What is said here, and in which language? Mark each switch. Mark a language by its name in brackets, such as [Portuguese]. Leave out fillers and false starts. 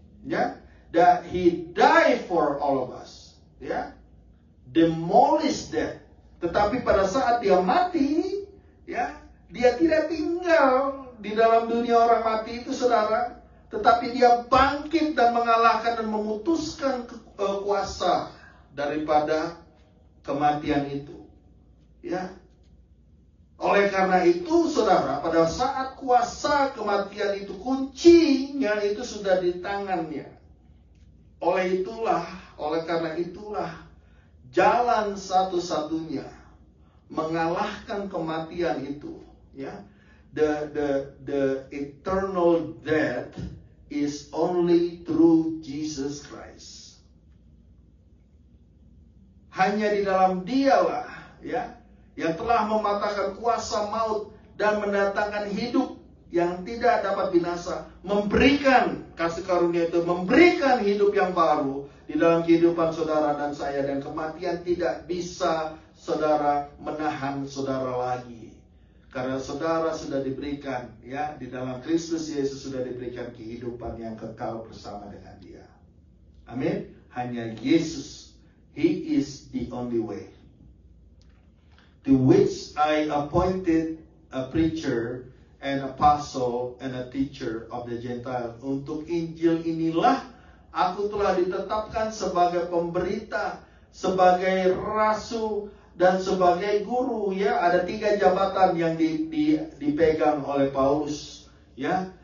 [English] Ya, that He died for all of us. Ya, demolish death. [Indonesian] Tetapi pada saat Dia mati, ya, Dia tidak tinggal di dalam dunia orang mati itu, saudara. Tetapi Dia bangkit dan mengalahkan dan memutuskan kuasa daripada kematian itu. Ya. Oleh karena itu, saudara, pada saat kuasa kematian itu, kuncinya itu sudah di tangannya. oleh karena itulah jalan satu-satunya mengalahkan kematian itu, ya. [English] The eternal death is only through Jesus Christ. [Indonesian] Hanya di dalam Dialah, ya, yang telah mematahkan kuasa maut dan mendatangkan hidup yang tidak dapat binasa, memberikan kasih karunia itu, memberikan hidup yang baru di dalam kehidupan saudara dan saya, dan kematian tidak bisa saudara menahan saudara lagi. Karena saudara sudah diberikan, ya, di dalam Kristus Yesus sudah diberikan kehidupan yang kekal bersama dengan Dia. Amin. Hanya Yesus, [English] He is the only way. To which I appointed a preacher, an apostle, and a teacher of the Gentile. [Indonesian] Untuk Injil inilah aku telah ditetapkan sebagai pemberita, sebagai rasul, dan sebagai guru, ya. Ada 3 jabatan yang dipegang oleh Paulus, ya.